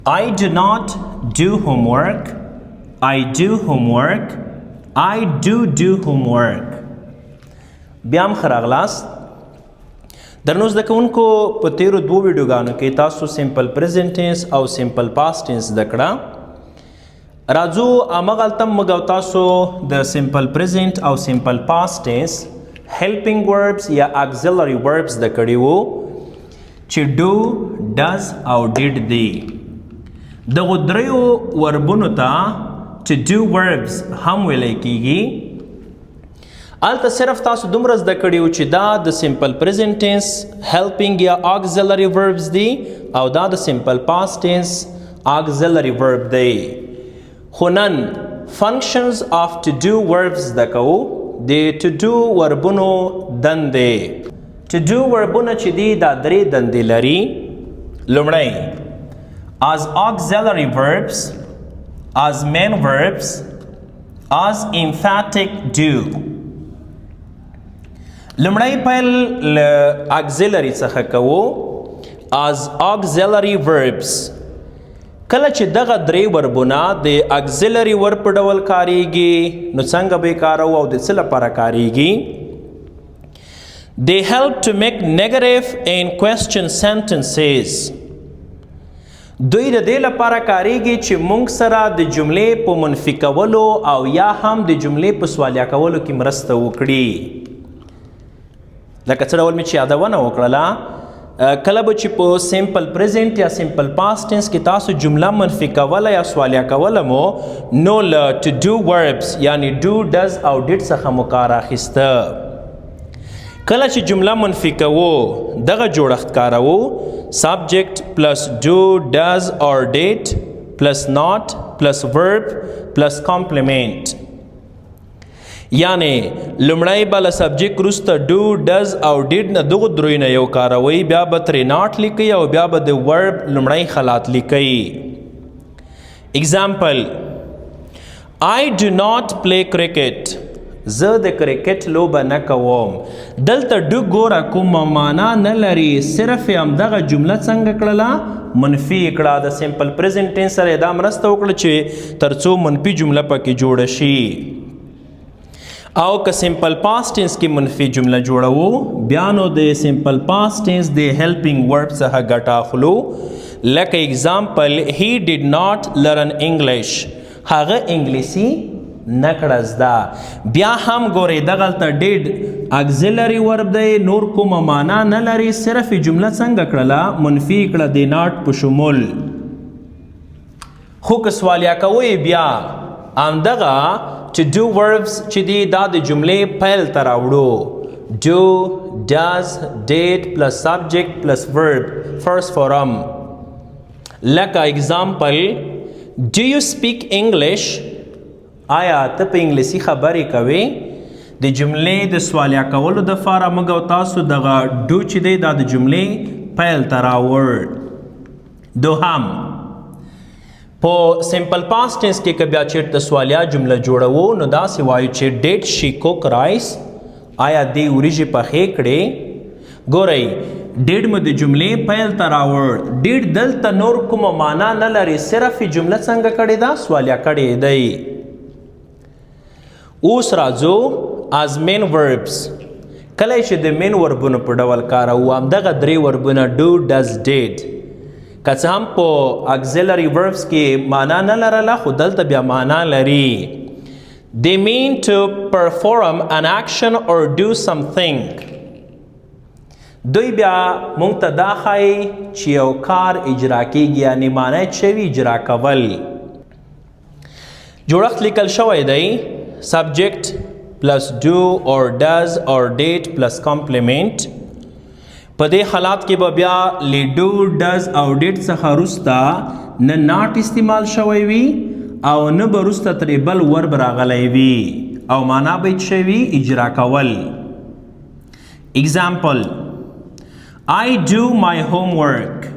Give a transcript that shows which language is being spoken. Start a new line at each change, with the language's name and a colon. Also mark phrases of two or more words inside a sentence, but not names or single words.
English: I do not do homework. I do homework. I do homework.
Pashto: بیا هم ښه راغلاست. درنو زده کوونکو په تیرو دوو ویډیوګانو کې تاسو
English: simple present tense
Pashto: او
English: simple past tense
Pashto: زده کړه. راځو همغلته موږ او تاسو د
English: simple present
Pashto: او
English: simple past tense helping verbs
Pashto: یا
English: auxiliary verbs
Pashto: زده کړي وو چې
English: do, does
Pashto: او did دی. دغو دریو وربونو ته
English: to do verbs
Pashto: هم ویلی کیږي. الته صرف تاسو دومره زده کړي وو چې دا د
English: simple present tense
Pashto: helping یا
English: auxiliary verbs
Pashto: دی او دا د
English: simple past tense auxiliary verb
Pashto: دی. خو نن
English: functions of to do verbs
Pashto: زده کوو. د
English: to do
Pashto: وربونو دندې.
English: to do
Pashto: وربونه چې دي دا درې دندې لري. لومړی as auxiliary verbs, as main verbs, as emphatic do. لومړی پیل له auxiliary څخه کوو.
English: as auxiliary verbs
Pashto: کله چې دغه درې وربونه د auxiliary ورب په ډول کاریږي نو څنګه به کارو او د څه لپاره کاریږي؟
English: They help to make negative and question sentences.
Pashto: دوی د دې لپاره کاریږي چې موږ سره د جملې په منفي کولو او یا هم د جملې په سوالیا کولو کې مرسته وکړي. لکه څه ډول مې چې یادونه وکړله کله به چې په
English: simple present
Pashto: یا
English: simple past tense
Pashto: کې تاسو جمله منفي کوله یا سوالیا کوله مو نو له
English: to do verbs
Pashto: یعنی
English: do, does
Pashto: او did څخه مو کار اخیسته. کله چې جمله منفي کوو دغه جوړښت کاروو
English: subject plus do, does or did plus not plus verb plus complement.
Pashto: یعنی لومړی به له سبجیکټ وروسته
English: do, does
Pashto: او did نه دغو دریو نه یو کاروئ بیا به ترې not لیکئ او بیا به د ورب لومړی خلات لیکئ.
English: example I do not play cricket.
Pashto: زه د کرکټ لوبه نه کوم. دلته do ګوره کومه معنا نه لري صرف یې همدغه جمله څنګه کړله منفي کړه. د
English: simple present tense
Pashto: سره دا مرسته وکړه چې تر څو منفي جمله پکې جوړه شي. او که
English: simple past tense
Pashto: کې منفي جمله جوړوو بیا نو د
English: simple past tense
Pashto: د
English: helping verb
Pashto: څخه ګټه اخلو.
English: لکه اگزامپل he did not learn English.
Pashto: هغه انګلیسي نه کړه زده. بیا هم ګورئ دغلته did
English: auxiliary verb
Pashto: دی نور کومه معنا نه لري صرف جمله څنګه کړله منفي کړه د not په شمول. خو که سوالیا کوئ بیا همدغه
English: to do verbs
Pashto: چې دی دا د جملې پیل ته راوړو.
English: do, does, did plus subject plus verb first form. لکه example do you speak English.
Pashto: آیا ته په انګلیسي خبرې کوې؟ د جملې د سوالیا کولو دپاره موږ او تاسو دغه do چې دی دا د جملې پیل ته راوړ. دوهم په
English: simple past tense
Pashto: کې که بیا چیرته سوالیا جمله جوړوو نو داسې وایو چې
English: did she cook rice.
Pashto: آیا دې وریژې پخې کړې؟ ګورئ did مو د جملې پیل ته راوړ. did دلته نور کومه معنا نه لري صرف جمله څنګه کړې ده سوالیا کړې دی. اوس راځو
English: as main verbs.
Pashto: کله چې د مین وربونو په ډول کاروو همدغه درې وربونه
English: do, does, did.
Pashto: که څه هم په
English: auxiliary verbs
Pashto: کې معنا نه لرله خو دلته بیا معنا لري.
English: they mean to perform an action or do something.
Pashto: دوی بیا مونږ ته دا ښایي چې یو کار اجرا کیږي یعنی معنی چې وي اجرا کول. جوړښت لیکل شوی دی
English: subject plus do or does or did plus complement.
Pashto: په دې حالات کې به بیا له
English: do, does
Pashto: او did څخه وروسته نه not استعمال شوی وي او نه به وروسته ترې بل ورب راغلی وي او معنا به څه وي اجرا کول.
English: example I do my homework.